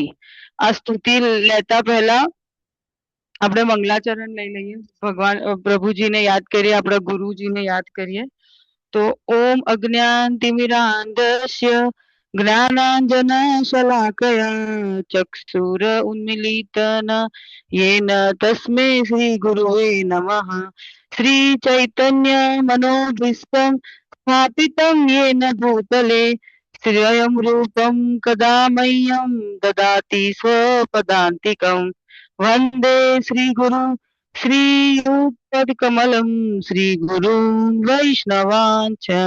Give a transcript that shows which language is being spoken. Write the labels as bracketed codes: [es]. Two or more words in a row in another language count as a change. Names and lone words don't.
[gu] આ સ્તુતિ લેતા પહેલા આપણે મંગલાચરણ લઈ લઈએ. ભગવાન પ્રભુજીને યાદ કરીએ, આપણા ગુરુજીને યાદ કરીએ. [sa] તો ॐ अज्ञानतिमिरान्धस्य ज्ञानाञ्जन शलाकया चक्षुर उन्मिलितन येन तस्मै श्री गुरुवे नमः. श्री चैतन्य मनोभीष्टं स्थापितं येन भूतले श्रियं रूपं कदा मह्यं ददाति स्वपदान्तिकं. वन्दे श्रीगुरु श्रीयुतपदकमलं श्रीगुरुं वैष्णवांच